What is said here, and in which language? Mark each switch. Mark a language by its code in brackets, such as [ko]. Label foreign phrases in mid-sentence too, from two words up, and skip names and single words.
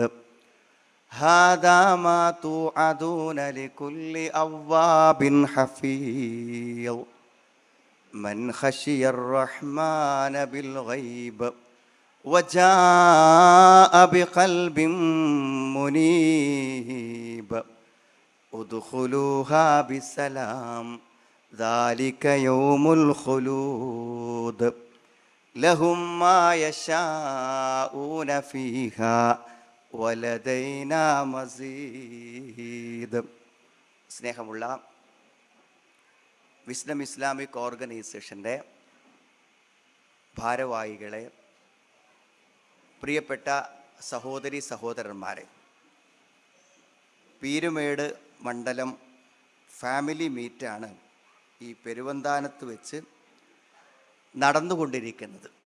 [ar] هذا ما توعدون لكل أواب حفيظ من خشي الرحمن بالغيب وجاء بقلب منيب. ادخلوها بسلام ذلك يوم الخلود لهم ما يشاءون فيها ولدينا مزيد. [ml] സ്നേഹമുള്ള വിസ്ഡം ഇസ്ലാമിക് ഓർഗനൈസേഷൻ്റെ ഭാരവാഹികളെ, പ്രിയപ്പെട്ട സഹോദരി സഹോദരന്മാരെ, പീരുമേട് മണ്ഡലം [en] family meet [ml] ഈ പെരുവന്താനത്ത് വെച്ച് നടന്നുകൊണ്ടിരിക്കുന്നത്.